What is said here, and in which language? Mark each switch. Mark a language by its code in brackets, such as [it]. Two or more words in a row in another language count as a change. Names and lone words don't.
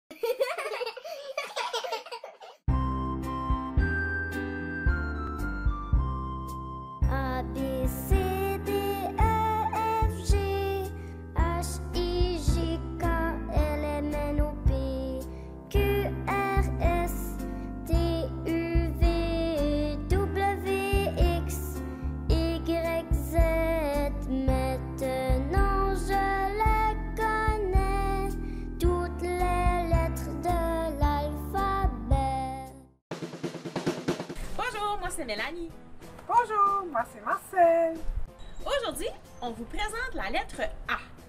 [fr] A, B, C, D, E, F, G, H, I, J, K, L, M, N, O, P, Q, R, S, T, U, V, W, X, Y, Z. Maintenant je les connais, toutes les lettres de l'alphabet. Bonjour, moi c'est Mélanie. Bonjour, moi c'est Marcel. Aujourd'hui, on vous présente la lettre A.